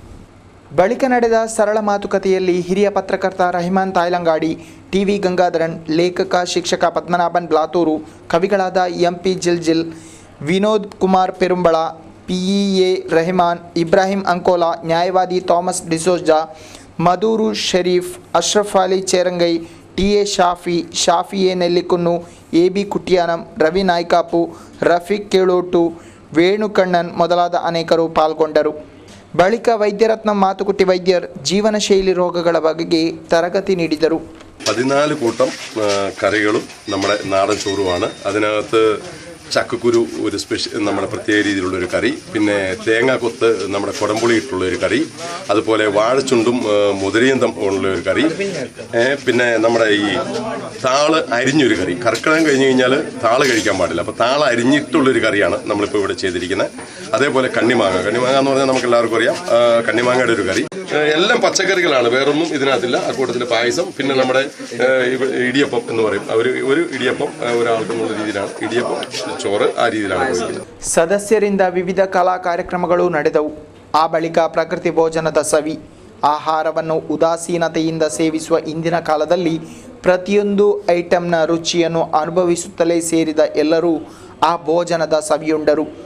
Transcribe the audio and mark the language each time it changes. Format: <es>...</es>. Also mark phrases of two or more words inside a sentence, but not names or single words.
<kn>ಬಳಿಕ ನಡೆದ ಸರಳ ಮಾತುಕತೆಯಲ್ಲಿ ಹಿರಿಯ ಪತ್ರಕರ್ತ ರಹಿಮಾನ್ ತಾಯ್ಲಂಗಾಡಿ, ಟಿವಿ ಗಂಗಾಧರನ್, ಲೇಖಕ ಶಿಕ್ಷಕ ಪದ್ಮನಾಭನ್ ಬ್ಲಾತೂರು, ಕವಿಗಳಾದ ಎಂಪಿ ಜಿಲ್ಜಿಲ್, ವಿನೋದ್ ಕುಮಾರ್ ಪೆರುಂಬಳ, ಪಿಇಎ ರೆಹಮಾನ್, ಇಬ್ರಾಹಿಂ ಅಂಕೋಲಾ, ನ್ಯಾಯವಾದಿ ಥಾಮಸ್ ಡಿಸೋಜಾ, ಮಧೂರು ಶರೀಫ್, ಅಶ್ರಫ್ ಅಲಿ ಚೇರಂಗೈ, ಟಿಎ ಶಾಫಿಯೆ ನೆಲ್ಲಿಕುನ್ನು, ಎಬಿ ಕುಟ್ಟಿಯಾನಂ, ರವಿ ನಾಯ್ಕಾಪು, ರಫೀಕ್ ಕೇಳೋಟು, ವೇಣುಕಣ್ಣನ್ ಮೊದಲಾದ ಅನೇಕರು ಪಾಲ್ಗೊಂಡರು. ಬಳಿಕ ವೈದ್ಯರತ್ನ ಮಾತುಕುಟ್ಟಿ ವೈದ್ಯರ್ ಜೀವನ ಶೈಲಿ ರೋಗಗಳ ಬಗ್ಗೆ ತರಗತಿ ನೀಡಿದರು.</kn> <ml>14 കൂട്ടം കറികളും നമ്മുടെ നാടൻ ചോറുമാണ്. അതിനകത്ത് ചക്കക്കുരു ഒരു നമ്മുടെ പ്രത്യേക രീതിയിലുള്ളൊരു കറി, പിന്നെ തേങ്ങാക്കൊത്ത് നമ്മുടെ കുടംപുളി ഇട്ടുള്ളൊരു കറി, അതുപോലെ വാഴച്ചുണ്ടും മുതിരയും ഉള്ളൊരു കറി, പിന്നെ നമ്മുടെ ഈ താള് അരിഞ്ഞൊരു കറി. കർക്കിടകം കഴിഞ്ഞ് കഴിഞ്ഞാൽ താള് കഴിക്കാൻ പാടില്ല, അപ്പോൾ താള് അരിഞ്ഞിട്ടുള്ളൊരു കറിയാണ് നമ്മളിപ്പോൾ ഇവിടെ ചെയ്തിരിക്കുന്നത്. അതേപോലെ കണ്ണിമാങ്ങ എന്ന് പറഞ്ഞാൽ നമുക്ക് എല്ലാവർക്കും അറിയാം, കണ്ണിമാങ്ങയുടെ ഒരു കറി. എല്ലാം പച്ചക്കറികളാണ്, വേറൊന്നും ഇതിനകത്തില്ല. അക്കൂട്ടത്തിൽ പായസം, പിന്നെ നമ്മുടെ ഇടിയപ്പം എന്ന് പറയും, ഒരു ഇടിയപ്പം ഒരാൾക്കെന്നുള്ള രീതിയിലാണ് ഇടിയപ്പം ചോറ്,</ml> <kn>ಆ ರೀತಿಯಲ್ಲಿ ಸದಸ್ಯರಿಂದ ವಿವಿಧ ಕಲಾ ಕಾರ್ಯಕ್ರಮಗಳು ನಡೆದವು. ಆ ಬಳಿಕ ಪ್ರಕೃತಿ ಭೋಜನದ ಸವಿ. ಆಹಾರವನ್ನು ಉದಾಸೀನತೆಯಿಂದ ಸೇವಿಸುವ ಇಂದಿನ ಕಾಲದಲ್ಲಿ ಪ್ರತಿಯೊಂದು ಐಟಂನ ರುಚಿಯನ್ನು ಅನುಭವಿಸುತ್ತಲೇ ಸೇರಿದ ಎಲ್ಲರೂ ಆ ಭೋಜನದ ಸವಿಯುಂಡರು.</kn>